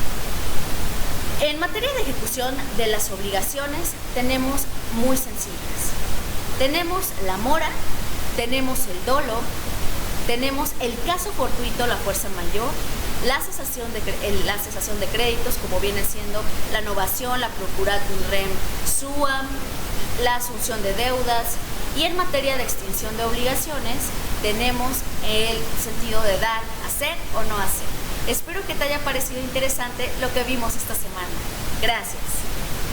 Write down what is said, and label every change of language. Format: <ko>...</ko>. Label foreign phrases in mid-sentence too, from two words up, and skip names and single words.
<es>En materia de ejecución de las obligaciones tenemos muy sencillas. Tenemos la mora, tenemos el dolo, tenemos el caso fortuito, la fuerza mayor, la cesación de créditos, como viene siendo la novación, la</es> <la>procuratum rem suam,</la> <es>la asunción de deudas, y en materia de extinción de obligaciones tenemos el sentido de dar, hacer o no hacer. Espero que te haya parecido interesante lo que vimos esta semana. Gracias.</es>